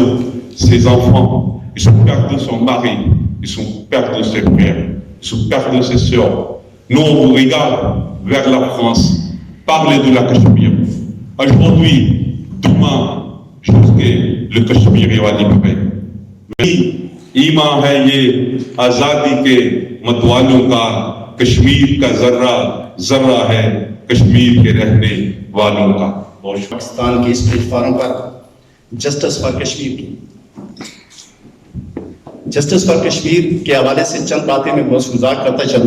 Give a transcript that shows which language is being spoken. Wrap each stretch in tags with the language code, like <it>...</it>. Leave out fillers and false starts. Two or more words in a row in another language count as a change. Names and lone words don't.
<fr>Ces enfants, ils sont perdus son mari, ils sont perdus ses frères, ils sont perdus ses sœurs. Nous, on vous regarde vers la France. Parlez de la Cachemire. Aujourd'hui, demain, jusqu'à le Cachemire va libérer.</fr> <ur>ایمان ہے یہ آزادی کے متوالوں کا، کشمیر کا ذرہ ذرہ ہے کشمیر کے رہنے والوں کا. پاکستان کے اس پلیٹ فارم پر</ur> <en>Justice for Kashmir</en> <ur>کی</ur> <en>Justice for Kashmir</en> <ur>کے حوالے سے چند باتیں میں بہت گزار کرتا چلوں.</ur>